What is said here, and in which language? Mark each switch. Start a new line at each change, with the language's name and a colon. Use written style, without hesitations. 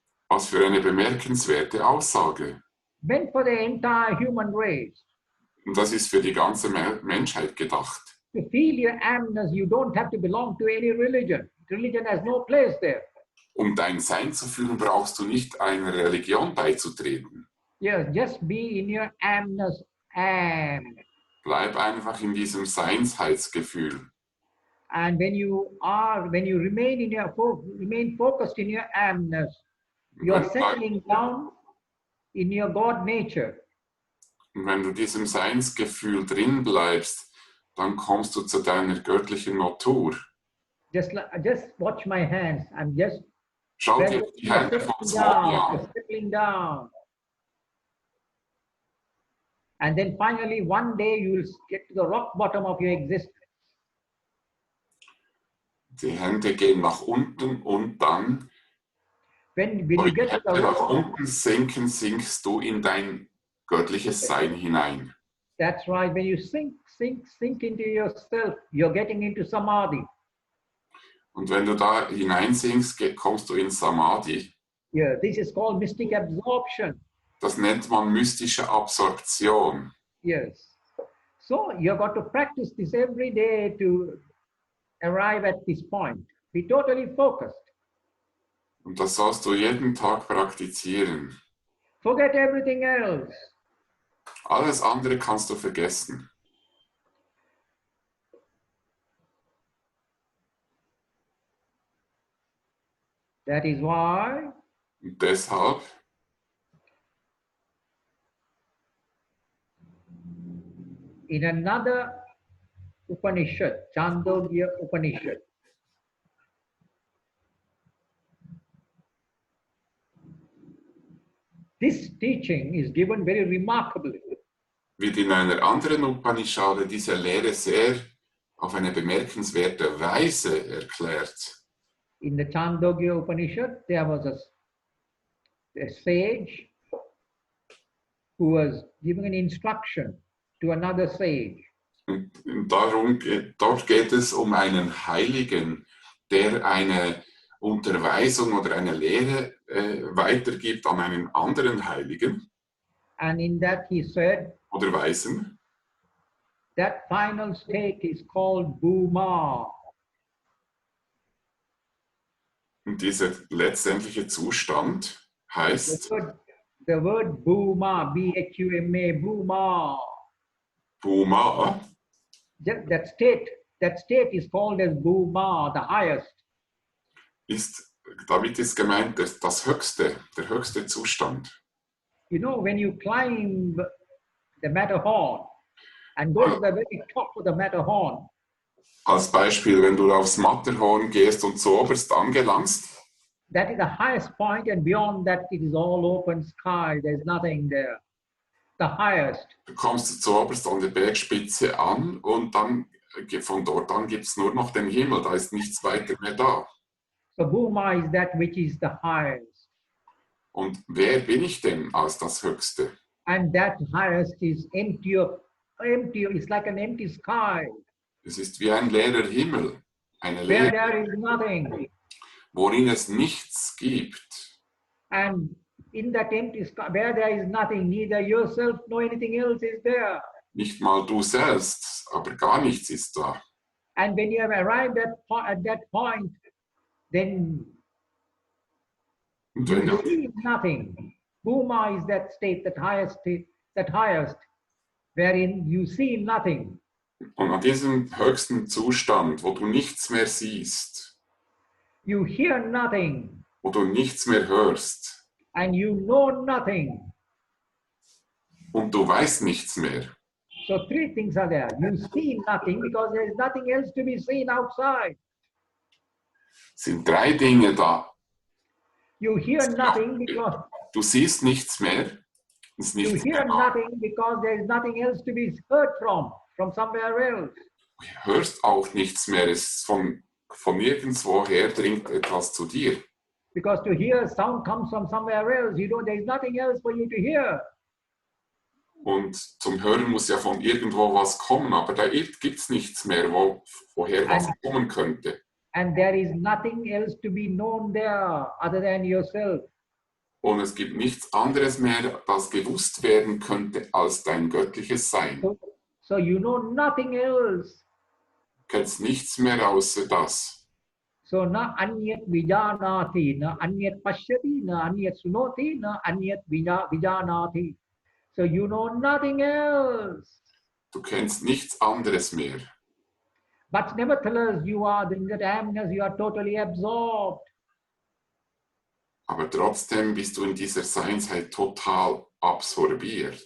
German: Was für eine bemerkenswerte Aussage.
English: Meant for the entire human race.
German: Und das ist für die ganze Menschheit gedacht.
English: To feel your amness, you don't have to belong to any religion. Religion has no place there.
German: Um dein Sein zu fühlen, brauchst du nicht einer Religion beizutreten.
English: Yes, just be in your amness, am.
German: Bleib einfach in diesem Seinsheitsgefühl.
English: And when you remain focused in your amness, you are settling down in your God nature.
German: Und wenn du diesem Seinsgefühl drin bleibst, dann kommst du zu deiner göttlichen Natur.
English: Just watch my hands. I'm just
German: Schau dir die Hände von Swami an.
English: settling down. And then finally, one day you will get to the rock bottom of your existence.
German: Die Hände gehen nach unten und dann,
English: When you get to the
German: nach
English: rock,
German: unten sinken, sinkst du in dein göttliches Sein hinein.
English: that's right. When you sink into yourself, you're getting into samadhi.
German: Und wenn du da hineinsinkst, kommst du in Samadhi.
English: Yeah, this is called mystic absorption.
German: Das nennt man mystische Absorption.
English: Yes. So you got to practice this every day to arrive at this point. Be totally focused.
German: Und das sollst du jeden Tag praktizieren.
English: Forget everything else.
German: Alles andere kannst du vergessen.
English: That is why
German: Und deshalb
English: in another Upanishad, Chandogya Upanishad, This teaching is given very remarkably.
German: Wird in einer anderen Upanishade diese Lehre sehr auf eine bemerkenswerte Weise erklärt.
English: In the Chandogya Upanishad, there was a sage who was giving an instruction to another sage.
German: Und dort geht es um einen Heiligen, der eine Unterweisung oder eine Lehre weitergibt an einen anderen Heiligen
English: And in that he said,
German: oder Weisen.
English: that final state is called Bhuma.
German: Und dieser letztendliche Zustand heißt
English: The word Bhuma, B-H-U-M-A, Bhuma.
German: Bhuma.
English: That state is called as Bhuma, the highest.
German: Damit ist gemeint das Höchste, der höchste Zustand.
English: You know, when you climb the Matterhorn and go to the very top of the Matterhorn,
German: Als Beispiel, wenn du aufs Matterhorn gehst und zu oberst angelangst,
English: that is the highest point, and beyond that it is all open sky, there's nothing there. The highest.
German: du kommst zu oberst an der Bergspitze an und dann von dort an gibt es nur noch den Himmel, da ist nichts weiter mehr da.
English: So Bhuma is that which is the highest.
German: Und wer bin ich denn als das Höchste?
English: And that highest is empty, it's like an empty sky,
German: Es ist wie ein leerer Himmel, eine
English: where
German: Leere,
English: there is nothing.
German: worin es nichts gibt.
English: And in that empty sky, where there is nothing, neither yourself nor anything else is there.
German: Nicht mal du selbst, aber gar nichts ist da.
English: And when you have arrived at that point, then
German: Und
English: you
German: wenn du,
English: see nothing. Bhuma is that state, that highest, wherein you see nothing.
German: und an diesem höchsten Zustand, wo du nichts mehr siehst,
English: You hear nothing,
German: wo du nichts mehr hörst
English: and you know nothing.
German: und du weißt nichts mehr,
English: So three things are there. You see nothing because there is nothing else to be seen outside.
German: sind drei Dinge da.
English: You hear nothing because
German: Du siehst nichts mehr, es ist
English: you
German: nichts
English: hear
German: mehr da.
English: nothing because there is nothing else to be heard from somewhere else.
German: Du hörst auch nichts mehr, es ist von nirgendwoher dringt etwas zu dir.
English: Because to hear sound comes from somewhere else. There is nothing else for you to hear.
German: Und zum Hören muss ja von irgendwo was kommen, aber da gibt es nichts mehr, woher was kommen könnte.
English: And there is nothing else to be known there other than yourself.
German: Und es gibt nichts anderes mehr, das gewusst werden könnte, als dein göttliches Sein.
English: So you know nothing else.
German: Du kennst nichts mehr außer das.
Sanskrit: So na anyat vijanati, na anyat pashyati, na anyat sunoti, na anyat vijanati.
English: So you know nothing else.
German: Du kennst nichts anderes mehr.
English: But nevertheless, you are in that awareness, you are totally absorbed.
German: Aber trotzdem bist du in dieser Seinsheit total absorbiert,